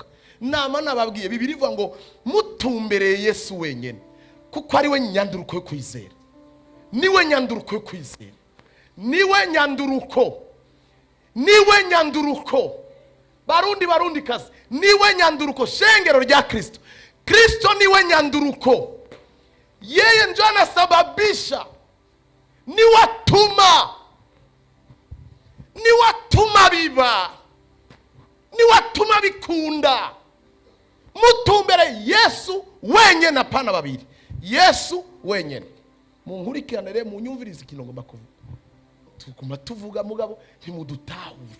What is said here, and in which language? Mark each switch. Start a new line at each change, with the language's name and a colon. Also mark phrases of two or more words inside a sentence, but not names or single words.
Rundi: Nama nababwiye Bibiri ivuga ngo mutumbereye Yesu wenyene kuko ari we nyanduruko yo kwizera. Niwe nyanduruko yo kwizera. Niwe nyanduruko. Niwe nyanduruko. Barundi kazi. Niwe nyanduruko shengero rya Kristo. Kristo niwe nyanduruko.
Swahili: Yeye ndio anasababisha.
Rundi: Niwatuma biba. Niwatuma bikunda. Mutumbere Yesu wenyene apana babiri. Yesu wenyene. Munkurikirane rero munyumvirize ikintu bakuvuga. Tukuma tuvuga mugabo ntimudutahura.